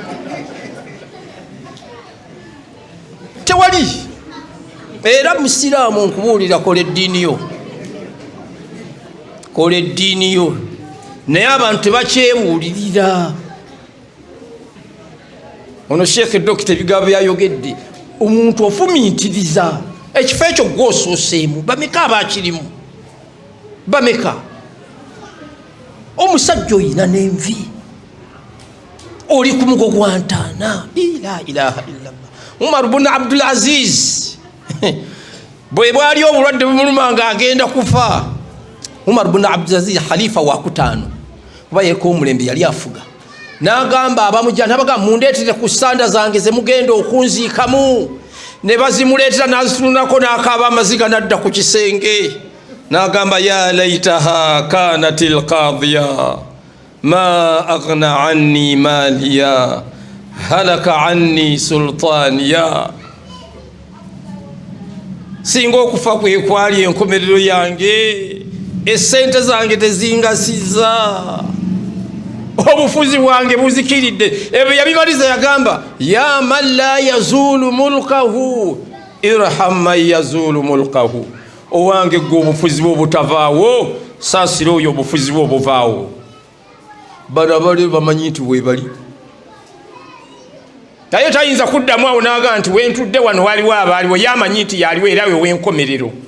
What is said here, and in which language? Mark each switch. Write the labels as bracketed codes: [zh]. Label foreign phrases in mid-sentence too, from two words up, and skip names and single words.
[lg] tewali era musiraamu nkubuulira kola eddiini yo naye abantu tebakyebuulirira ono Sheikh Dr. Bigabo yayogedde omuntu ofumiitiriza ekifo ekyo gw'osooseemu bameka abakirimu bameka omusajja oyina n'envi oli ku mugo gwa ntaana [ar] لا إله إلا الله [lg] Umar ibn Abdul Aziz bwe bwali obulwadde bumuluma nga agenda kufa Umar ibn Abdul Aziz khalifa wa 5 kuba yeko omulembe yali afuga n'agamba abamujjana baga mundeetere ku ssanda zange ze mugenda okunziikamu ne bazimuleetera n'azitunako n'akaaba amaziga n'adda ku kisenge n'agamba [ar] يا ليتها كانت القاضية ما أغنى عني ماليه هلك عني سلطانيه [lg] singa okufa kwe kwali enkomerero yange essente zange tezingasiza obufuzi bwange buzikiridde ebyo yabimaliza yagamba [ar] يا من لا يزول ملكه ارحم من يزول ملكه [lg] irham man yazulu mulkahu owange gwe obufuzi bwo butavaawo saasira oyo obufuzi bwo buvaawo bano abali bamanyi nti webali naye tayinza kuddamu awo n'agamba nti wentudde wano waliwo abaaliwo yamanyi nti yaliwo era we wenkomerero